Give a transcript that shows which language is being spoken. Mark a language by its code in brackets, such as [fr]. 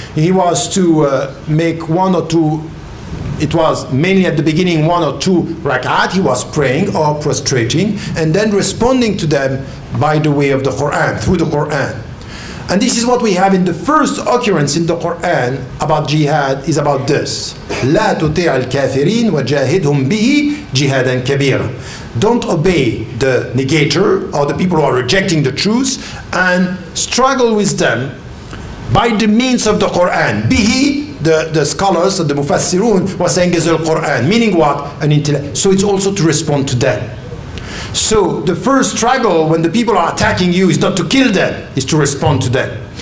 [en] He was to make one or two, it was mainly at the beginning 1 or 2 rak'at, he was praying or prostrating and then responding to them by the way of the Quran, through the Quran. And this is what we have in the first occurrence in the Quran about jihad, is about this. [ar] لا تطيع الكافرين وجاهدهم به جهادا كبيرا. [en] Don't obey the negator or the people who are rejecting the truth, and struggle with them by the means of the Quran. Bihi, the scholars, the Mufassirun, were saying is the Quran. Meaning what? An intellect. So it's also to respond to them. So the first struggle when the people are attacking you is not to kill them, is to respond to them.